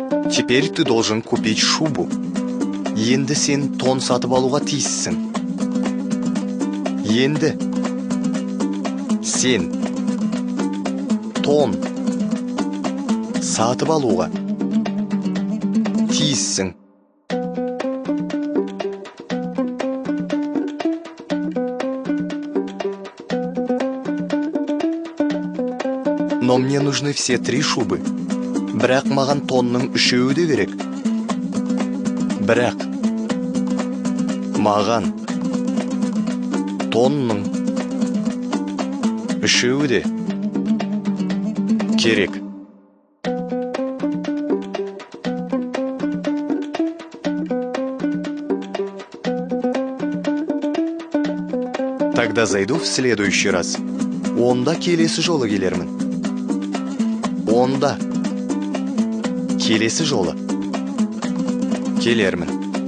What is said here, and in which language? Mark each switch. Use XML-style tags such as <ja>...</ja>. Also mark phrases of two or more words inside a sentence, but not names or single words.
<ru>Теперь ты должен купить шубу.</ru> <kk>Енді сен тон сатып алуға тиіссің. Енді сен тон сатып алуға тиіссің.</kk> <ru>Но мне нужны все 3 шубы.</ru> <kk>Бірақ маған тонның 3-і де керек. Бірақ маған тонның 3-і де керек.</kk> <ru>Тогда зайду в следующий раз.</ru> <kk>Онда келесі жолы келермін. Онда келесі жолы келермін.</kk>